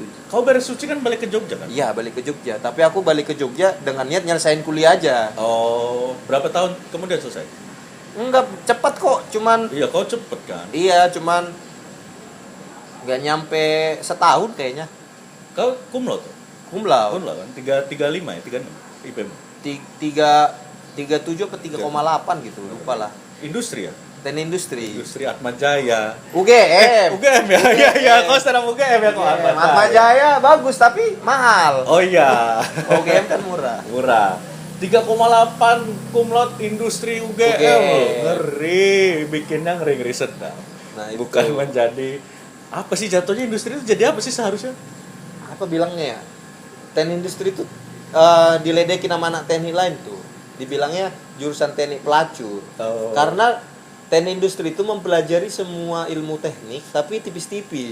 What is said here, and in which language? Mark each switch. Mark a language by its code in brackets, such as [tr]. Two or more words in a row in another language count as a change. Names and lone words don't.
[id] Kau beres suci kan balik ke Jogja kan? Iya, balik ke Jogja. Tapi aku balik ke Jogja dengan niat nyelesain kuliah aja. Oh, berapa tahun kemudian selesai? Enggak cepat kok, cuman. Iya, kau cepet kan? Iya, cuman nggak nyampe setahun kayaknya. Kau [la] cum laude? Cum laude. Cum laude [id] kan? 3,5 ya, 3,6 IPM. 3,7 apa 3,8 gitu, lupa lah. Industri ya? Teknik industri. Industri Atma Jaya. UGM. UGM ya? Iya, kau sekarang UGM ya kok Atma Jaya bagus tapi mahal. Oh iya. UGM kan murah. Murah. 3,8 [la] cum laude [id] industri UGM. Ngeri, bikinnya ngeri sedap. Nah, bukan menjadi apa sih jatuhnya industri itu jadi apa sih seharusnya? Apa bilangnya ya? Teknik industri itu diledekin sama anak teknik lain tuh. Dibilangnya jurusan teknik pelacur. Karena teknik industri itu mempelajari semua ilmu teknik tapi tipis-tipis.